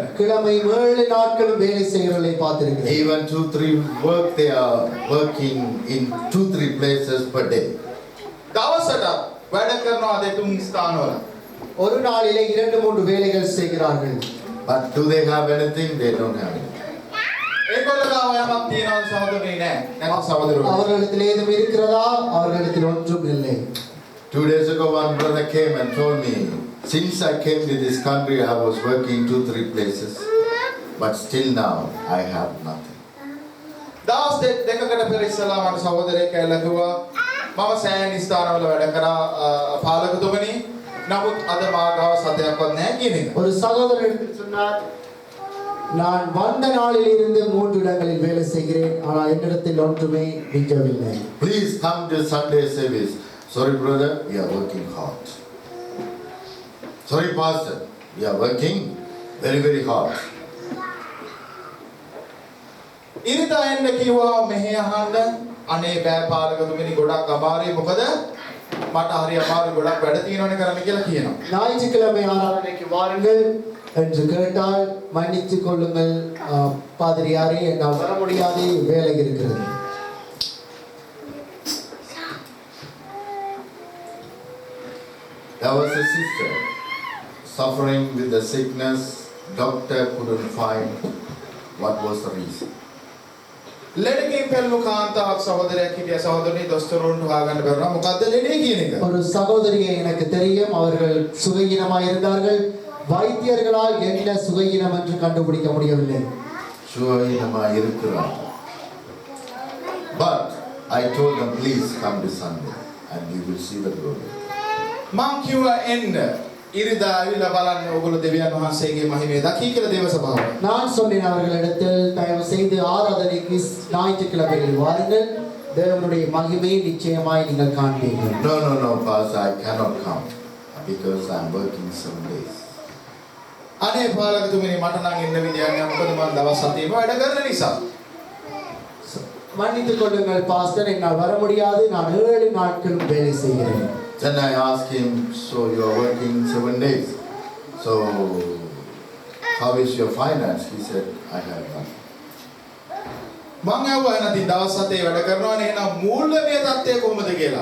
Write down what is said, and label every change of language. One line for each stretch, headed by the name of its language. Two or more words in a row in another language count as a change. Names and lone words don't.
Tamil: கிழமை 7 நாட்களும் வேலை செய்கிறவர்களை பார்த்திருக்கிறேன்.
English: Even 2-3 work, they are working in 2-3 places per day.
Sinhala: දවසට වැඩ කරනවා දෙතුන් ස්ථානවල.
Tamil: ஒரு நாளிலே 2-3 வேலைகள் செய்கிறார்கள்.
English: But do they have anything? They don't have anything.
Sinhala: ඒගොල්ලෝ ගාව යමක් තියෙනවද සහෝදරනේ නෑ. නැත්නම් සහෝදරවරු.
Tamil: அவர்களிடத்தில் ஏதும் இருக்கிறதா? அவர்களிடத்தில் ஒன்றும் இல்லை.
English: 2 days ago, one brother came and told me, since I came to this country, I was working 2-3 places, but still now I have nothing.
Sinhala: දවස් දෙකකට පෙර ඉස්සලා මට සහෝදරයෙක් ඇවිල්ලා කිව්වා මම සෑහෙන ස්ථානවල වැඩ කරා පාලකතුමනි. නමුත් අද මා ගාව සතයක්වත් නැහැ කියන එක.
Tamil: ஒரு சகோதரர் சொன்னார், நான் வந்த நாளிலிருந்து 3 இடங்களில் வேலை செய்கிறேன், ஆனால் என்னிடத்தில் ஒன்றுமே மிஞ்சவில்லை.
English: Please come to Sunday service. Sorry, brother, we are working hard. Sorry, pastor, we are working very, very hard.
Sinhala: ඉරිදා එන්න කිව්වා මෙහෙ අහන්න. අනේ බෑ පාලකතුමනි ගොඩක් අමාරුයි. මොකද මට හරි අමාරු ගොඩක් වැඩ තියෙනවනේ කරන්න කියලා කියනවා.
Tamil: ஞாயிற்றுக்கிழமை ஆராதனைக்கு வாருங்கள் என்று கேட்டால் மன்னித்துக் கொள்ளுங்கள் பாதிரியாரே, என்னால் வர முடியாது, வேலை இருக்கிறது.
English: There was a sister suffering with the sickness. Doctor couldn't find what was the reason.
Sinhala: ලෙඩකින් පෙළු කාන්තාවක් සහෝදරයෙක් හිටියා. සහෝදරනි දොස්තරුන් හොයාගන්න බැරුණා. මොකද්ද ලෙඩේ කියන එක.
Tamil: ஒரு சகோதரியை எனக்கு தெரியும், அவர்கள் சுகையினமாக இருந்தார்கள். வைத்தியர்களால் என்ன சுகையினம் என்று கண்டுபிடிக்க முடியவில்லை. சுகவீனமா இருக்கிறார்.
English: But I told them, please come to Sunday and you will see the glory.
Sinhala: මං කිව්වා එන්න. ඉරිදා ඇවිල්ලා බලන්න ඕගොල්ලෝ දෙවියන් වහන්සේගේ මහිමය දකි කියලා දේව සභාව.
Tamil: நான் சொன்னேன் அவர்களிடத்தில், தயவு செய்து ஆராதனைக்கு ஞாயிற்றுக்கிழமையில் வாருங்கள், தேவனுடைய மகிமையை நிச்சயமாய் நீங்கள் காண்பீர்கள்.
English: No, pastor, I cannot come because I am working 7 days.
Sinhala: අනේ පාලකතුමනි මට නම් එන්න විදියක් නෑ. මොකද මම දවස් 7ම වැඩ කරන නිසා.
Tamil: மன்னித்துக் கொள்ளுங்கள் பாஸ்டர், என்னால் வர முடியாது, நான் 7 நாட்களும் வேலை செய்கிறேன்.
English: Then I asked him, so you are working 7 days. So how is your finance? He said, I have nothing.
Sinhala: මං ඇහුවා නැති දවස් 7 වැඩ කරනවනේ එහෙනම් මූල්‍යමය තත්ත්වය කොහොමද කියලා.